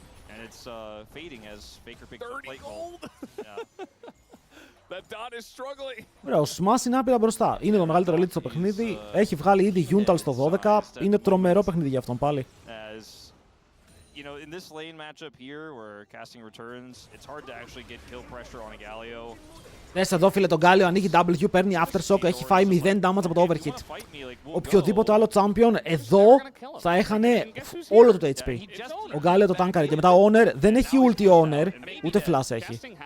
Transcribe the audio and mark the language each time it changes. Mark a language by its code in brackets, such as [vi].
[en] And it's fading as Faker picks up plate gold. That dot is struggling. [el] Ωραία, ο Smash είναι άπειρα μπροστά. Είναι το μεγαλύτερο lead στο παιχνίδι. Έχει βγάλει ήδη Yuntal στο 12. Είναι τρομερό παιχνίδι για αυτόν πάλι. [en] You know, in this lane matchup here where casting returns, it's hard to actually get kill pressure on a Galio. [el] Δες εδώ φίλε τον Galio ανοίγει W, παίρνει aftershock, έχει φάει 0 damage από το overhit. Οποιοδήποτε άλλο champion εδώ θα έχανε όλο το HP. Ο Galio το τάνκαρε και μετά ο Honor δεν έχει ulti Honor, ούτε flash έχει.